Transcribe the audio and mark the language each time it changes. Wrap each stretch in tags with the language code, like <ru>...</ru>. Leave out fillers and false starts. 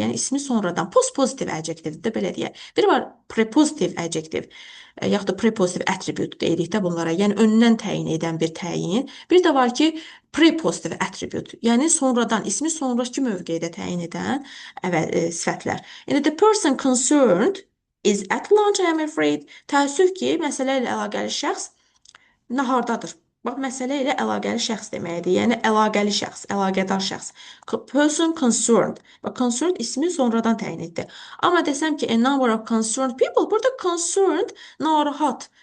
<az>Yəni ismi sonradan postpositive adjective də belə deyək. Biri var prepositive adjective, yaxud da prepositive attribute deyirik də bunlara. Yəni öndən təyin edən bir təyin. Bir də var ki, prepositive attribute, yəni sonradan ismi sonrakı mövqedə təyin edən sifətlər. İndi</az> <en>the person concerned is at lunch, I am afraid.</en> <az>Təəssüf ki, məsələ ilə əlaqəli şəxs nahardadır. Bax, məsələ ilə əlaqəli şəxs deməkdir. Yəni, əlaqəli şəxs, əlaqədar şəxs. Person concerned. Bax, concerned ismi sonradan təyin etdi. Amma desəm ki,</az> <en>a number of concerned people,</en> <az>burada</az> <en>concerned, narahat.</en>